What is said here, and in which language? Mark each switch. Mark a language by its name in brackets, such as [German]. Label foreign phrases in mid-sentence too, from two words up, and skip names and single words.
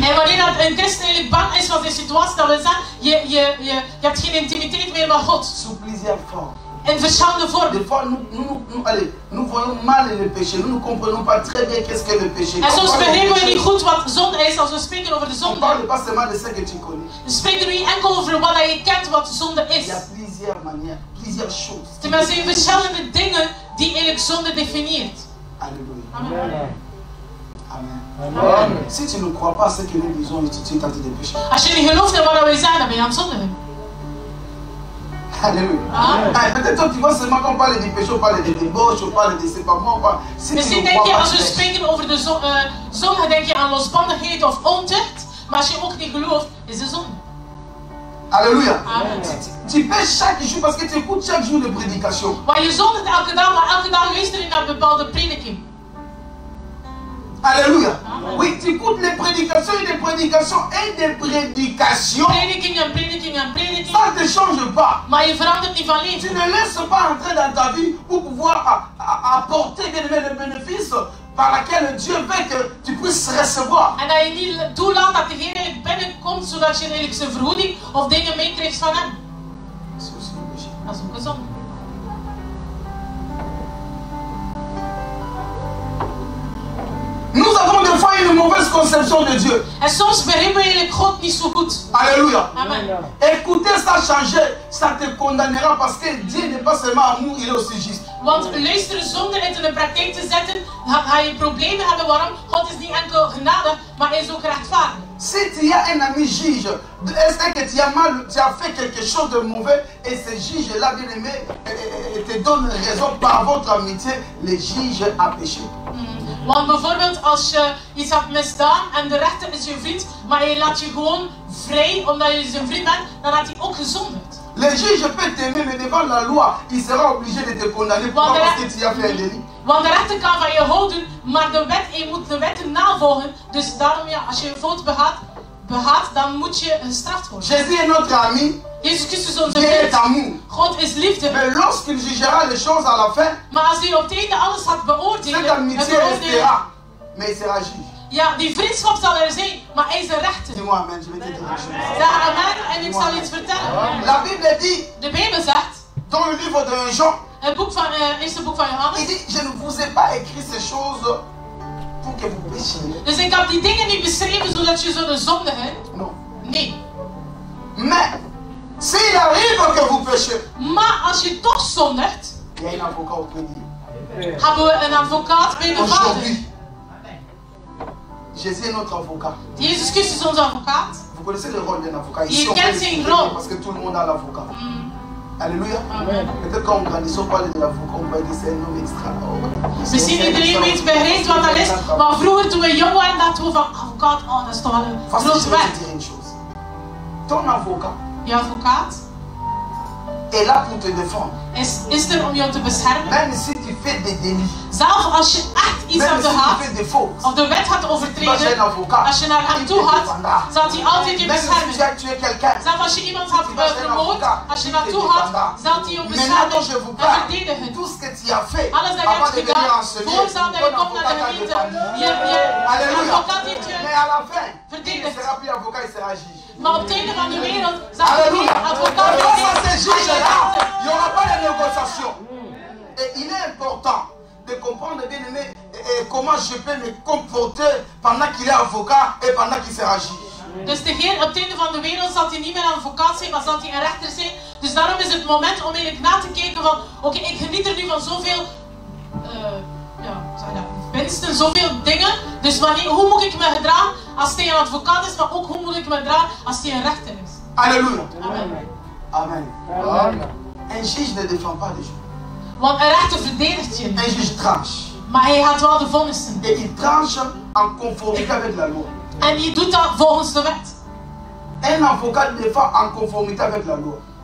[Dutch] En wanneer dat een christen eigenlijk bang is van de situatie, dat wil zeggen, je hebt geen intimiteit meer met God. [French] Sous plusieurs formes. [Dutch] In verschillende vormen. [French] Des fois, nous voyons mal le péché. Nous ne comprenons pas très bien qu'est-ce que le péché. [Dutch] En soms begrijpen we niet goed wat zonde is als we spreken over de [French] On [Dutch] zonde. [French] parle pas seulement de ce que tu connais. [Dutch] We spreken niet enkel over wat je kent wat zonde [French] Il [Dutch] is. [French] y a plusieurs manières, plusieurs choses. [Dutch] Er zijn verschillende dingen die eigenlijk zonde definieert. [French] Alléluia. Amen. Amen. Amen. Si tu ne crois pas à ce que nous disons, tu es tenté de pécher. [Dutch] Als je niet gelooft in wat wij zeggen, dan ben je aan het zondigen. [French] Alléluia. Peut-être tu vois seulement qu'on parle du péché, on parle de débauche, on parle de séparation. Si [Dutch] Misschien denk je, als we spreken over de zonde, denk je aan losbandigheid of ontucht. Maar als je ook niet gelooft, is de zonde. [French] Alléluia. Amen. Tu pêches chaque jour parce que tu écoutes chaque jour de prédication. [Dutch] Maar je zondigt elke dag, maar elke dag luister je naar bepaalde prediking. [French] Alléluia. Oui, tu écoutes les prédications et des prédications et des prédications. [Dutch] Prediking en prediking en prediking. [French] Ça ne te change pas. [Dutch] Maar je verandert niet van [French] Tu [Dutch] leven. [French] ne laisses pas entrer dans ta vie pour pouvoir apporter le bénéfice par laquelle Dieu veut que tu puisses recevoir. [Dutch] En dat je niet toelaat dat de Heer eigenlijk binnenkomt, zodat je eigenlijk zijn vergoeding of dingen meekrijgt van hem. Dat is ook een zonde. [French] Nous avons des fois une mauvaise conception de Dieu. [Dutch] En soms begrijpen we eigenlijk God niet zo goed. [French] Alléluia. Amen. Écoutez ça changer, ça te condamnera parce que Dieu n'est pas seulement amour, il est aussi juste. [Dutch] Want luisteren zonder het in de praktijk te zetten, ga je problemen hebben. Waarom? God is niet enkel genade, maar hij is ook rechtvaardig. [French] Si tu as un ami juge, est-ce que tu as fait quelque chose de mauvais et ce juge-là, bien aimé, te donne raison par votre amitié, le juge a péché. [Dutch] Want bijvoorbeeld als je iets hebt misdaan en de rechter is je vriend, maar hij laat je gewoon vrij omdat je zijn vriend bent, dan had hij ook gezondigd. [French] Le juge peut t'aimer, mais devant la loi, il sera obligé de te condamner. Pourquoi? Parce que tu as fait un délit. [Dutch] Want de rechter kan van je houden, maar je moet de wetten navolgen. Dus daarom, ja, als je een fout begaat, dan moet je gestraft worden. [French] Jésus est notre ami. [Dutch] Jezus Christus is onze [French] Dieu est [Dutch] vriend. [French] amour. [Dutch] God is liefde. [French] Mais lorsqu'il jugera les choses à la fin, [Dutch] Maar als hij op het einde alles gaat beoordelen, [French] cette amitié restera, mais il sera juge. [Dutch] ja, die vriendschap zal er zijn, maar hij is een rechter. [French] Dis-moi amen, je vais te dire quelque chose. [Dutch] Zeg amen en ik zal iets vertellen. [French] La Bible dit, [Dutch] De Bijbel zegt, [French] dans le livre de Jean, [Dutch] het boek van, eerste boek van [French] il [Dutch] Johannes. [French] dit, je ne vous ai pas écrit ces choses pour que vous péchiez. [Dutch] Dus ik heb die dingen niet beschreven zodat je zou zondigen. [French] Non. [Dutch] Nee. [French] Mais, s'il arrive que vous péchez, [Dutch] Maar als je toch zondigt, [French] il y a un avocat auprès de Dieu. [Dutch] hebben we een advocaat bij de Vader. [French] Aujourd'hui, Jésus est notre avocat. [Dutch] Jezus Christus is onze advocaat. [French] Vous connaissez le rôle d'un avocat. Il Ici, on quel peut c'est le une dire rôle? parce que tout le monde a l'avocat. Alléluia. Amen. Peut-être quand on grandit, on parle de l'avocat, on va dire c'est un homme extraordinaire. [Dutch] Misschien iedereen weet begrijpt wat dat is, maar vroeger toen we jong waren dachten we van advocaat, oh dat is toch wel een [French] Parce que je [Dutch] grote [French] vais [Dutch] wet. [French] te dire une chose. Ton avocat [Dutch] Je advocaat [French] est là pour te défendre. [Dutch] is er om jou te beschermen. [French] Même si tu fais des délits, [Dutch] Zelfs als je echt iets [French] même [Dutch] hebt [French] si tu [Dutch] gehad, [French] fais des fautes, [Dutch] of de wet gaat [French] tu vas chez un [Dutch] overtreden, [French] avocat, [Dutch] als je naar hem [French] il [Dutch] toe [French] te [Dutch] gaat, [French] défendra. [Dutch] zal hij altijd je [French] Même si tu [Dutch] beschermen. [French] as tué quelqu'un, [Dutch] Zelfs als je iemand had vermoord, als je naartoe gaat, zal hij je [French] maintenant quand je vous [Dutch] beschermen en [French] parle, [Dutch] verdedigen. [French] tout ce que tu as fait [Dutch] Alles dat je [French] avant [Dutch] hebt [French] de venir [Dutch] gedaan, [French] enseigner, [Dutch] voordat je [French] ton [Dutch] komt naar [French] avocat [Dutch] de [French] t'a [Dutch] gemeente, [French] défendu. [Dutch] je [French] Alléluia. [Dutch] advocaat heeft je [French] Mais à la fin, il ne [Dutch] verdedigd. [French] sera plus avocat, il sera juge. [Dutch] Maar op het einde van de wereld zal je [French] Alléluia. [Dutch] geen advocaat [French] Et grâce à ces [Dutch] meer [French] juges-là, [Dutch] zijn. [French] il n'y aura pas de négociation. Et il est important de comprendre, bien aimé, comment je peux me comporter pendant qu'il est avocat et pendant qu'il sera juge. [Dutch] Dus de Heer, op het einde van de wereld zal hij niet meer een advocaat zijn, maar zal hij een rechter zijn. Dus daarom is het moment om eigenlijk na te kijken van, oké, ik geniet er nu van zoveel, winsten, zoveel dingen. Dus hoe moet ik me gedragen als hij een advocaat is, maar ook hoe moet ik me gedragen als hij een rechter is. [French] Alléluia. Amen. Amen. Amen. Un juge ne défend pas les gens. [Dutch] Want een rechter verdedigt je [French] Un [Dutch] niet. [French] juge tranche. [Dutch] Maar hij gaat wel de vonnissen. [French] Et il tranche en conformité avec la loi. [Dutch] En je doet dat volgens de wet. [French] Un avocat défend en conformité avec la loi.